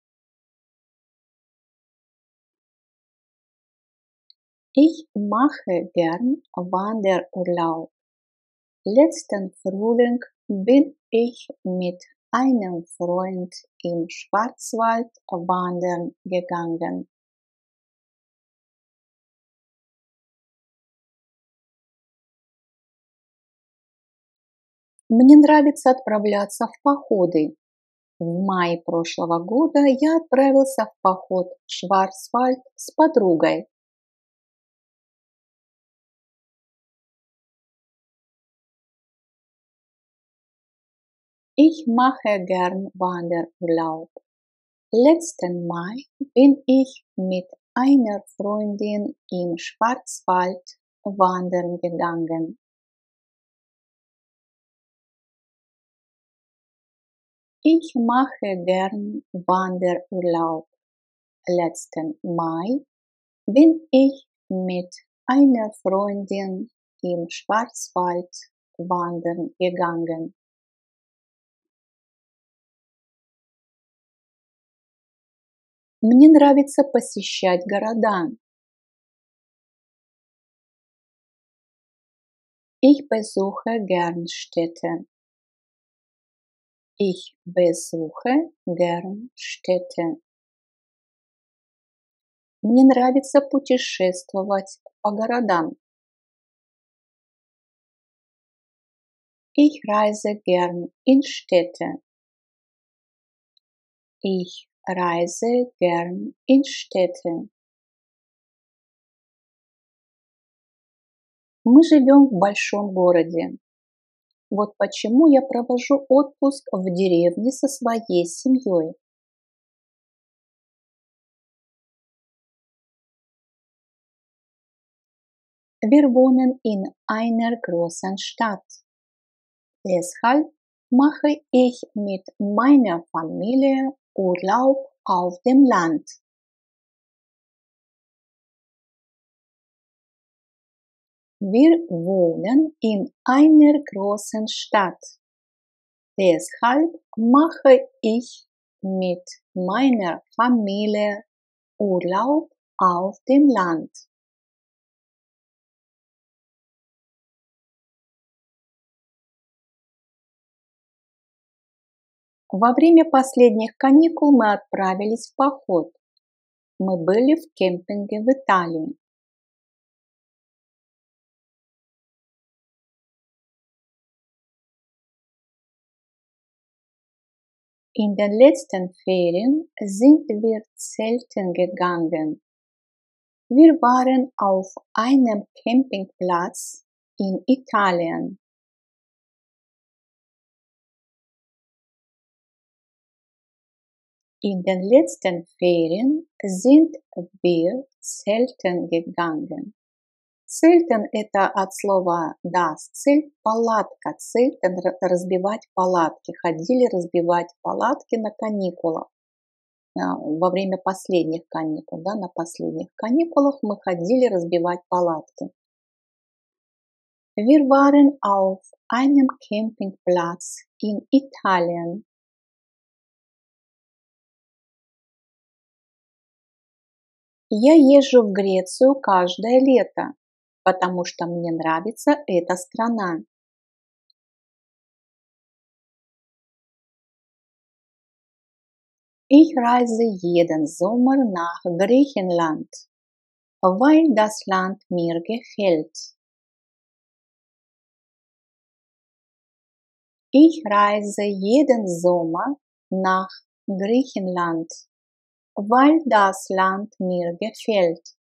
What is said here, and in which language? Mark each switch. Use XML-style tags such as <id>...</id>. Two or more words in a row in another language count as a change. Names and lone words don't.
<de>Ich mache gern Wanderurlaub. Letzten Frühling bin ich mit einem Freund im Schwarzwald wandern gegangen.</de> <ru>Мне нравится отправляться в походы. В мае прошлого года я отправился в поход в Шварцвальд с подругой.</ru> <de>Ich mache gern Wanderurlaub. Letzten Mai bin ich mit einer Freundin im Schwarzwald wandern gegangen. Ich mache gern Wanderurlaub. Letzten Mai bin ich mit einer Freundin im Schwarzwald wandern gegangen.</de> <ru>Мне нравится посещать города.</ru> <de>Ich besuche gern Städte. Ich besuche gern Städte.</de> <ru>Мне нравится путешествовать по городам.</ru> <de>Ich reise gern in Städte. Ich reise gern in Städte.</de> <ru>Мы живем в большом городе. Вот почему я провожу отпуск в деревне со своей семьей.</ru> <de>Wir wohnen in einer großen Stadt. Deshalb mache ich mit meiner Familie Urlaub auf dem Land. Wir wohnen in einer großen Stadt. Deshalb mache ich mit meiner Familie Urlaub auf dem Land.</de> <ru>Во время последних каникул мы отправились в поход. Мы были в кемпинге в Италии.</ru> <de>In den letzten Ferien sind wir zelten gegangen. Wir waren auf einem Campingplatz in Italien. In den letzten Ferien sind wir zelten gegangen.</de> <ru>Цельтен– это от слова «das», цель– палатка, цельтен– разбивать палатки, ходили разбивать палатки на каникулах. Во время последних каникул, да, на последних каникулах мы ходили разбивать палатки.</ru> <de>Wir waren auf einem Campingplatz in Italien.</de> <ru>Я езжу в Грецию каждое лето, потому что мне нравится эта страна.</ru> <de>Ich reise jeden Sommer nach Griechenland, weil das Land mir gefällt. Ich reise jeden Sommer nach Griechenland, weil das Land mir gefällt.</de>